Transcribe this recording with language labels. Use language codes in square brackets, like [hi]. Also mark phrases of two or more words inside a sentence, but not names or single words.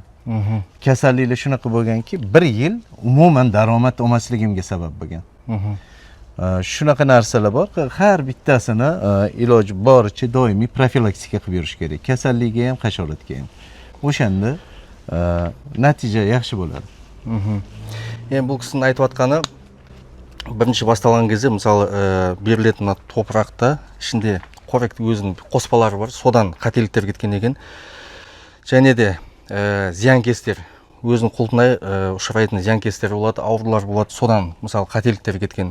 [uz] Kasalliklar shunaqa bo'lganki, 1 yil umuman daromad olmasligimga sabab bo'lgan. Shunaqa narsalar bor, har bittasini iloji boricha doimiy profilaktika qilib yurish kerak. Kasallikka ham, hasharotga ham. O'shanda natija yaxshi bo'ladi. [kk] Енді бұл кісінің айтып атқаны, бірінші басталған кезде, мысалы, берілетін топырақта ішінде қоректі өзінің қоспалары бар, содан қателіктер кеткен екен. Және де зиянкестер, өзінің құлпынай ұшырайтын зиянкестер болады, аурулар болады, содан, мысалы, қателіктер кеткен.